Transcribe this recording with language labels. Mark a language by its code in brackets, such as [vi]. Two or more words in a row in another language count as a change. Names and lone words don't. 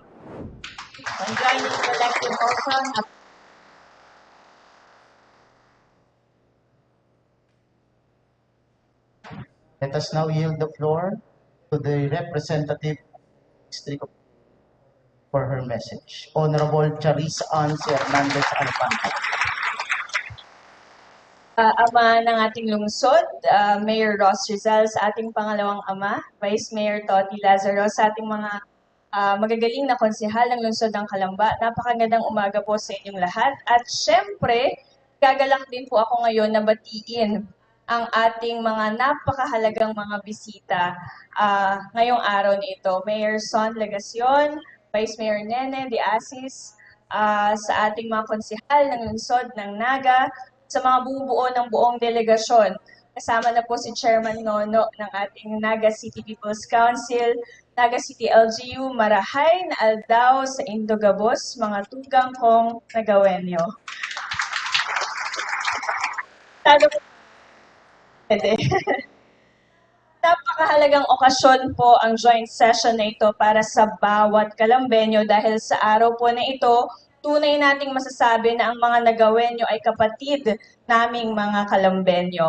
[en] On joint and collective motion. Let us now yield the floor to the representative district for her message. Honorable Charissa Ann Hernandez Alpanta. [tl] Ama ng ating lungsod, Mayor Ross Rizal sa ating pangalawang ama, Vice Mayor Toti Lazaro sa ating mga magagaling na konsehal ng lungsod ng Calamba. Napakagandang umaga po sa inyong lahat. At syempre, gagalak din po ako ngayon na batiin ang ating mga napakahalagang mga bisita ngayong araw na ito. Mayor Son Legacion, Vice Mayor Nene de Asis, sa ating mga konsehal ng lungsod ng Naga, sa mga bumubuo ng buong delegasyon. Kasama na po si Chairman Nono ng ating Naga City People's Council, Naga City LGU, [bik] Marahay na Aldao sa Indogabos, mga tugang kong nagawenyo. [tl] Napakahalagang okasyon po ang [en] joint session [tl] na ito para sa bawat Kalambenyo dahil sa araw po na ito, tunay nating masasabi na ang mga nagawenyo ay kapatid naming mga Kalambenyo.